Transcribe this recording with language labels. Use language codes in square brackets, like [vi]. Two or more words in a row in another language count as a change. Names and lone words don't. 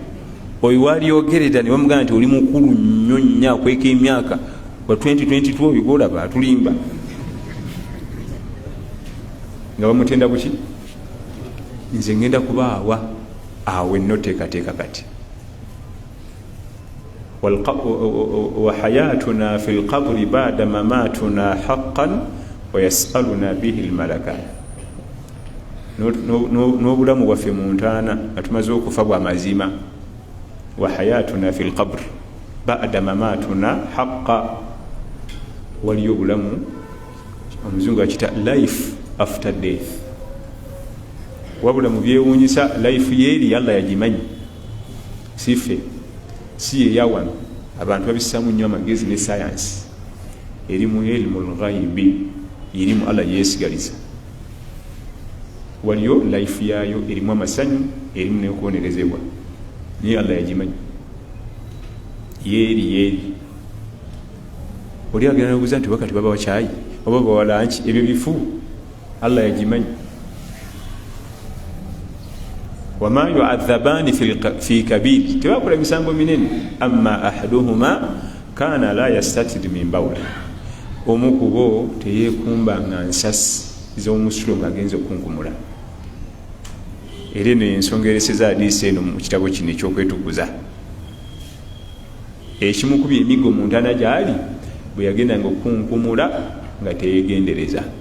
[lg] Oyo walyogerera ne bamugamba nti oli mukulu nnyo nnyo akweka emyaka wa 2022 oyo gwolaba atulimba nga bamutenda buki. Nze ngenda kubaawa awo ennoteekateeka kati [ar] وحياتنا في القبر بعد مماتنا حقا ويسألنا به الملكان. [lg] N'obulamu bwaffe mu ntaana nga tumaze okufa bwa mazima. [ar] وحياتنا في القبر بعد مماتنا حق, [lg] waliyo obulamu omuzungu akita [en] life after death. [lg] Wabula mu byewuunyisa life yeeri Allah yagimanyi, si ffe, si ye yawano. Abantu babissaamu nnyo amagezi ne science erimu [ar] علم الغيب, [lg] erimu Allah yesigaliza. Waliyo life yayo erimu amasanyu, erimu n'okubonerezebwa, naye Allah yagimanyi. Yeri oli agenda n'obuuza nti wakati baba wakyayi oba bawala nki, ebyo bifu Allah yagimanyi. [ar] وما يعذبان في كبير, [lg] tebakola misango minene. [ar] أما أحدهما كان لا يستتر من البول, [lg] omu ku bo teyeekumbanga nsasi z'omusulo ng'agenza okunkumula. era eno ensonga ereseza hadiisi eno mu kitabo kino ekyokwetukuza. Ekimu ku by'emiggo mu ntaana gy'ali bwe yagendanga okunkumula nga teyegendereza.